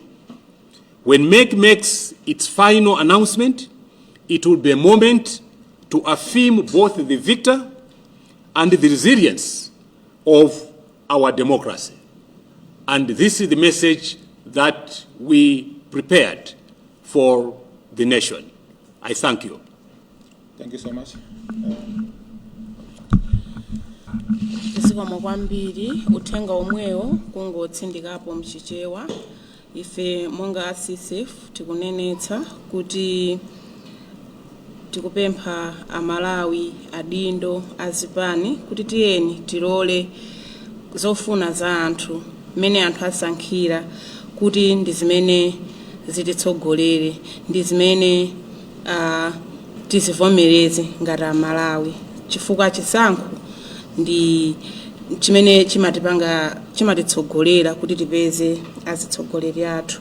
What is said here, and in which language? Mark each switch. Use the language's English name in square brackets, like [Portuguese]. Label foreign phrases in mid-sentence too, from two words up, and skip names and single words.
[English] When MEC makes its final announcement, it will be a moment to affirm both the victor and the resilience of our democracy. And this is the message that we prepared for the nation. I thank you. Thank you so much. [Nyanja] Zikomo kwambiri uthenga omwewo kungotsindikapo mchichewa ife monga CSF tikunenetsa kuti tikupempha amalawi adindo azipani kuti tiyeni tilole zofuna za anthu mene anthu asankhira kuti ndi zimene zititsogolere ndi zimene tizivomereze ngati amalawi chifukwa chisankho ndi chimene chimatitsogolera kuti tipeze azitsogoleri athu.